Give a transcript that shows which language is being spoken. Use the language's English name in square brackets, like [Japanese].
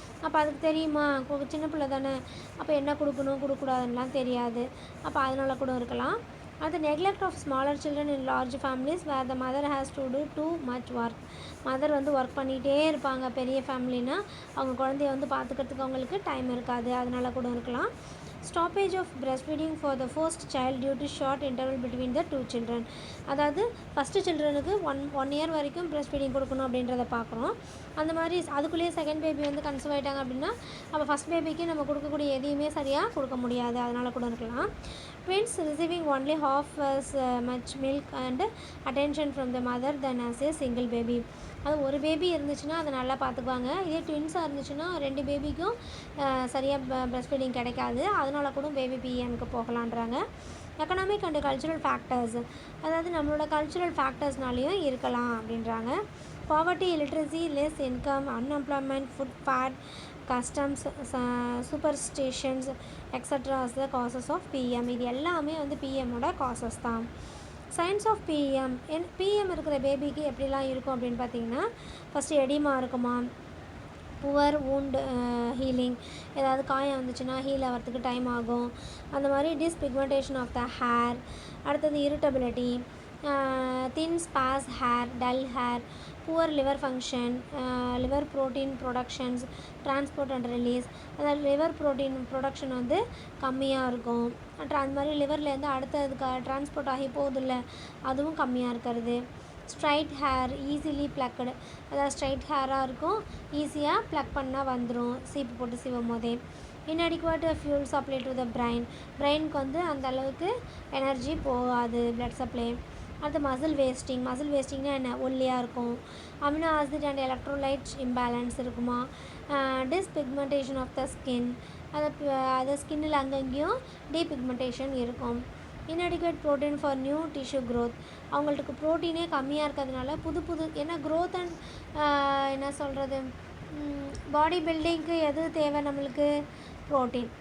[Tamil] அப்போ அதுக்கு தெரியுமா, சின்ன பிள்ளை தானே, அப்போ என்ன கொடுக்கணும் கொடுக்கூடாதுன்னெலாம் தெரியாது. அப்போ அதனால கூட இருக்கலாம். [English] அது neglect of smaller children in large families where the mother has to do too much work. [Tamil] Mother வந்து ஒர்க் பண்ணிகிட்டே இருப்பாங்க. பெரிய ஃபேமிலினா அவங்க குழந்தைய வந்து பார்த்துக்கிறதுக்கு அவங்களுக்கு டைம் இருக்காது, அதனால கூட இருக்கலாம். [English] Stoppage of breastfeeding for the first child due to short interval between the 2 children. [Tamil] அதாவது ஃபஸ்ட்டு சில்ட்ரனுக்கு ஒன் இயர் வரைக்கும் breastfeeding கொடுக்கணும் அப்படின்றத பார்க்குறோம். அந்த மாதிரி அதுக்குள்ளேயே செகண்ட் பேபி வந்து கன்சீவ் ஆகிட்டாங்க அப்படின்னா அப்போ ஃபஸ்ட் பேபிக்கு நம்ம கொடுக்கக்கூடிய எதையுமே சரியாக கொடுக்க முடியாது, அதனால் கூட இருக்கலாம். [English] Twins receiving only half as much milk and attention from the mother than as a single baby. [Tamil] அது ஒரு பேபி இருந்துச்சுன்னா அதை நல்லா பார்த்துக்குவாங்க. இதே ட்வின்ஸாக இருந்துச்சுன்னா 2 பேபிக்கும் சரியாக பிரஸ்ட் ஃபீடிங் கிடைக்காது, அதனால கூட baby பிஎம்க்கு போகலான்றாங்க. Economic and cultural factors, அதாவது நம்மளோட கல்ச்சுரல் ஃபேக்டர்ஸ்னாலேயும் இருக்கலாம் அப்படின்றாங்க. [English] Poverty, illiteracy, less income, unemployment, food fat, customs, superstitions, etc. as the causes of PM. [Tamil] இது எல்லாமே வந்து பிஎம்மோட காசஸ் தான். Science of PM. பிஎம் இருக்கிற பேபிக்கு எப்படிலாம் இருக்கும் அப்படின்னு பார்த்தீங்கன்னா, ஃபஸ்ட்டு எடிமா இருக்குமா, புவர் wound ஹீலிங், ஏதாவது காயம் வந்துச்சுன்னா ஹீல் ஆகிறதுக்கு டைம் ஆகும். அந்த மாதிரி டிஸ்பிக்மெண்டேஷன் ஆஃப் த ஹேர். [English] அடுத்தது irritability, thin sparse hair, dull hair, poor liver function, liver protein productions, transport and release. [Tamil] அதாவது லிவர் ப்ரோட்டீன் ப்ரொடக்ஷன் வந்து கம்மியாக இருக்கும். அந்த மாதிரி லிவர்லேருந்து அடுத்ததுக்கு ட்ரான்ஸ்போர்ட் ஆகி போகுதில்ல, அதுவும் கம்மியாக இருக்கிறது. ஸ்ட்ரைட் ஹேர், ஈஸிலி ப்ளக்கடு, அதாவது ஸ்ட்ரைட் ஹேராக இருக்கும், ஈஸியாக ப்ளக் பண்ணால் வந்துடும் சீப்பு போட்டு சீவும் போதே. [English] inadequate fuel supply to the [Tamil] பிரெயினுக்கு வந்து அந்த அளவுக்கு எனர்ஜி போகாது, [English] blood supply. [Tamil] அடுத்து மசில் வேஸ்டிங்னா என்ன, ஒல்லியாக இருக்கும். Amino acid and electrolyte imbalance இருக்குமா. டிஸ்பிக்மெண்டேஷன் ஆஃப் த ஸ்கின், அது ஸ்கின்னில் அங்கங்கேயும் டீபிக்மெண்டேஷன் இருக்கும். [English] inadequate protein for new tissue growth, [Tamil] அவங்களுக்கு ப்ரோட்டீனே கம்மியாக இருக்கிறதுனால புது ஏன்னா க்ரோத் அண்ட் என்ன சொல்கிறது, பாடி பில்டிங்க்கு எது தேவை நம்மளுக்கு, ப்ரோட்டீன்.